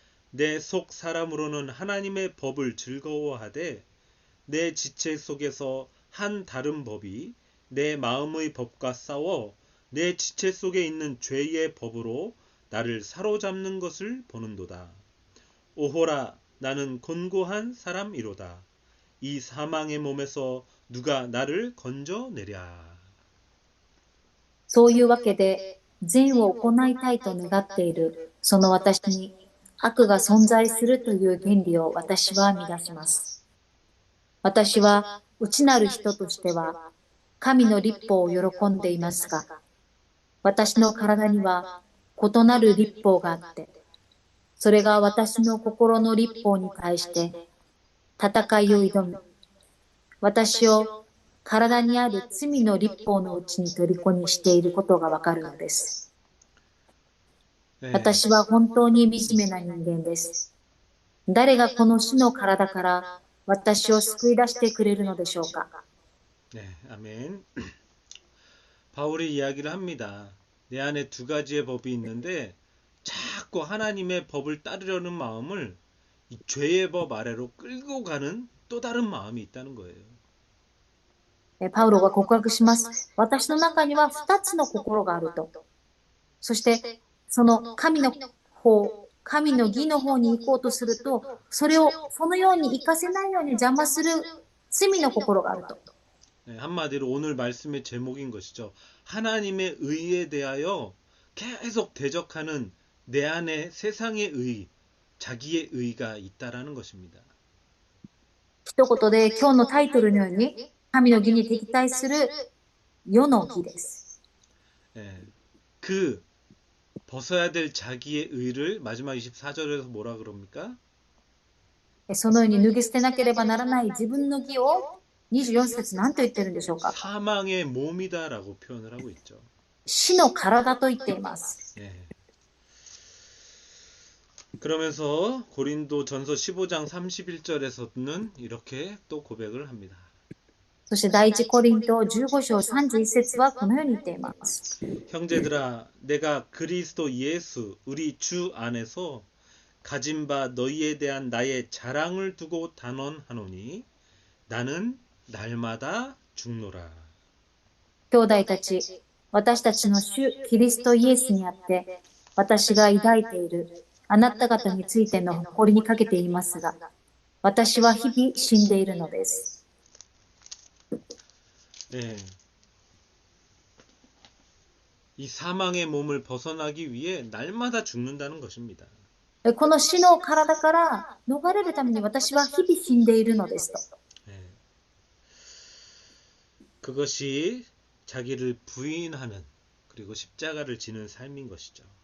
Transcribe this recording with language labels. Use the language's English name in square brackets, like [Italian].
[Korean] 내 속 사람으로는 하나님의 법을 즐거워하되 내 지체 속에서 한 다른 법이 내 마음의 법과 싸워 내 지체 속에 있는 죄의 법으로 나를 사로잡는 것을 보는도다. 오호라, 나는 곤고한 사람이로다. 이 사망의 몸에서 누가 나를 건져내랴. [Japanese] そういうわけで、善を行いたいと願っている、その私に悪が存在するという原理を私は乱します。私は内なる人としては、神の律法を喜んでいますが、私の体には異なる律法があって、それが私の心の律法に対して戦いを挑み、私を体にある罪の律法のうちに虜にしていることがわかるのです。私は本当に惨めな人間です。誰がこの死の体から私を救い出してくれるのでしょうか。 [Korean] 네, 아멘. 바울이 이야기를 합니다. 내 안에 두 가지의 법이 있는데 자꾸 하나님의 법을 따르려는 마음을 이 죄의 법 아래로 끌고 가는 또 다른 마음이 있다는 거예요. [Japanese] パウロが告白します。私の中には二つの心があると。そして、その神の方、神の義の方に行こうとすると、それをそのように活かせないように邪魔する罪の心があると。 [Korean] 네, 한마디로 오늘 말씀의 제목인 것이죠. 하나님의 의에 대하여 계속 대적하는 내 안에 세상의 의, 자기의 의가 있다라는 것입니다. [Japanese] 一言で今日のタイトルのように、神の義に敵対する世の義です。 [Korean] 네, 그 벗어야 될 자기의 의를 마지막 24절에서 뭐라 그럽니까? [Japanese] そのように脱ぎ捨てなければならない自分の義を24節何と言ってるんでしょうか。 [Korean] 사망의 몸이다라고 표현을 하고 있죠. [Japanese] 死の体と言っています。 [Korean] 네. 그러면서 고린도전서 15장 31절에서는 이렇게 또 고백을 합니다. そして第一コリント15章31節はこのように言っています。 형제들아, 내가 그리스도 예수 우리 주 안에서 가진 바 너희에 대한 나의 자랑을 두고 단언하노니 나는 날마다 죽노라. [Japanese] 兄弟たち、私たちの主キリストイエスにあって、私が抱いているあなた方についての誇りにかけていますが、私は日々死んでいるのです。 [Korean] 예. 이 사망의 몸을 벗어나기 위해 날마다 죽는다는 것입니다. [Japanese] この死の体から逃れるために私は日々死んでいるのですと。 [Korean] 예. 그것이 자기를 부인하는 그리고 십자가를 지는 삶인 것이죠.